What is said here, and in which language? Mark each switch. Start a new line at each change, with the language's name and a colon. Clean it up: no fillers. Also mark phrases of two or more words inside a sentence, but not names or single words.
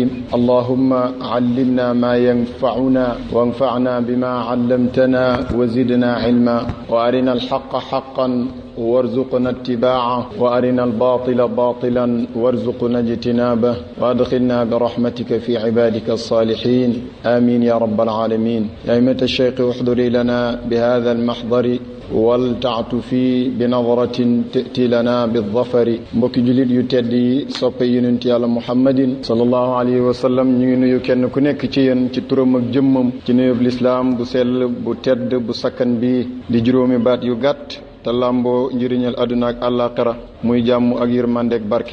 Arabic: اللهم علمنا ما ينفعنا وانفعنا بما علمتنا وزدنا علما، وأرنا الحق حقا وارزقنا اتباعه، وأرنا الباطل باطلا وارزقنا اجتنابه، وأدخلنا برحمتك في عبادك الصالحين. آمين يا رب العالمين. يا أئمة الشيخ احضري لنا بهذا المحضر والتعطفي بنظرة تأتي لنا بالظفر.
Wolof: mbokki jullit yu tedd yi soppe yonent yàlla muhammadin
Arabic: صلى الله عليه وسلم,
Wolof: ñu ngi nuyu kenn ku nekk ci yéen ci turam ak jëmmam, ci nuyub lislaam bu sell bu tedd bu sakkan bi di juróomi baat yu gàtt te làmboo njëriñal àdduna ak àllaaxira, muy jàmm ak yërmande ak barke.